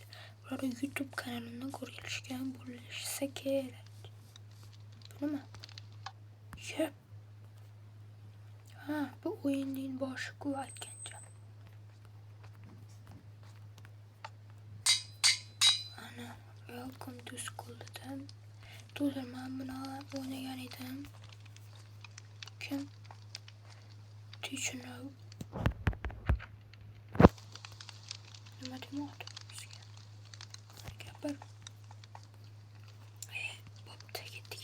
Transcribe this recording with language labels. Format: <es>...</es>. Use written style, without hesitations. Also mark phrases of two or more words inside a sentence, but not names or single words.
<uz>Ular YouTube kanalimdan ko'rishgan bo'lsa kerak. Bu nima? Yep. Ha, bu o'yinning boshi-ku aytgancha. Ana,</uz> <en>welcome to school</en> <uz>dedim. Do'stlar, men buni o'ynagan edim. Kim? Teacher no. Nima demoqda bizga? Gapir. Bo'pti, ketdik.</uz>